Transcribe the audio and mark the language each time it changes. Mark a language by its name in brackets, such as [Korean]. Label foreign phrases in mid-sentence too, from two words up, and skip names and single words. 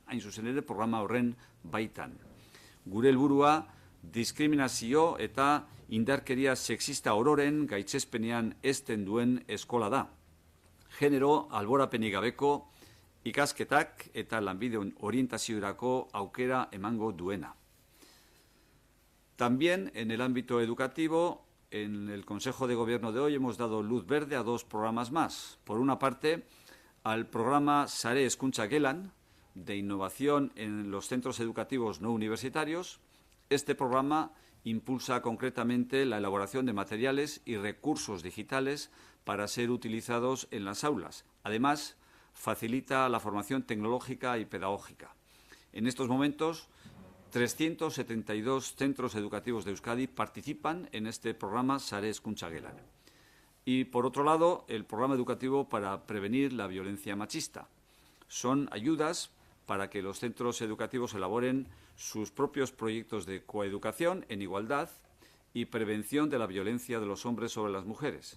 [Basque] Hain zuzen ere programa horren baitan. Gure helburua diskriminazio eta indarkeria sexista ororen gaitzespenean ezten duen eskola da. Genero alborapenik gabeko ikasketak eta lanbide orientaziorako aukera emango duena. [Spanish] También en el ámbito educativo, en el Consejo de Gobierno de hoy hemos dado luz verde a 2 programas más. Por una parte, al programa Sare hezkuntza gelan, de innovación en los centros educativos no universitarios. Este programa impulsa concretamente la elaboración de materiales y recursos digitales para ser utilizados en las aulas. Además, facilita la formación tecnológica y pedagógica. En estos momentos, 372 centros educativos de Euskadi participan en este programa Sare hezkuntza gelan. Y, por otro lado, el programa educativo para prevenir la violencia machista. Son ayudas para que los centros educativos elaboren sus propios proyectos de coeducación en igualdad y prevención de la violencia de los hombres sobre las mujeres.